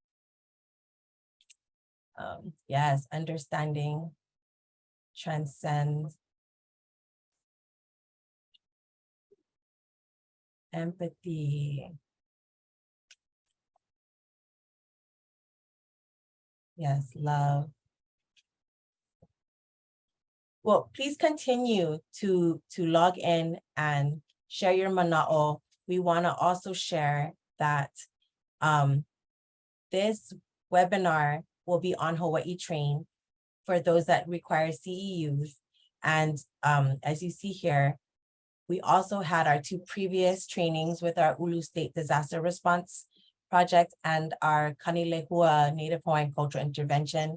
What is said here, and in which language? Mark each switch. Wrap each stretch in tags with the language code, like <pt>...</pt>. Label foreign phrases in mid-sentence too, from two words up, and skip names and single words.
<en>Yes, understanding, transcend, empathy. Yes, love. Well, please continue to log in and share your manaʻo. We want to also share that this webinar will be on Hawaiʻi Train for those that require CEUs. And as you see here, we also had our 2 previous trainings with our Ulu State Disaster Response Project and our Kanilehua Native Hawaiian Cultural Intervention.</en>